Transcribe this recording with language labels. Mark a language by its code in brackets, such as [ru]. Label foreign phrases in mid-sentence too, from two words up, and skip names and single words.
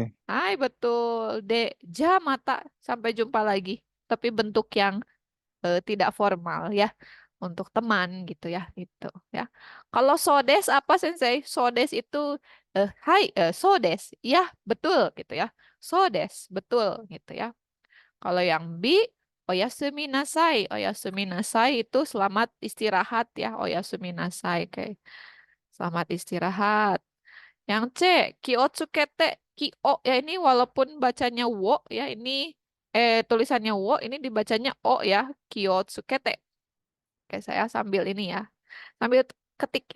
[id] Hai, betul. D, [ja] じゃまた. [id] Sampai jumpa lagi. Tapi bentuk yang tidak formal ya. Untuk teman gitu ya, itu ya. Kalau sodes apa Sensei? Sodes itu [ja] はいそうです. [id] Ya, betul gitu ya. Sodes, betul gitu ya. Kalau yang B, [ja] おやすみなさい. おやすみなさい [id] itu selamat istirahat ya, [ja] おやすみなさい. [id] Oke. Selamat istirahat. Yang C, kiotsukete. Kio ya, ini walaupun bacanya wo ya, ini tulisannya wo, ini dibacanya o ya, kiotsukete. Oke, saya sambil ini ya. Sambil ketik ya.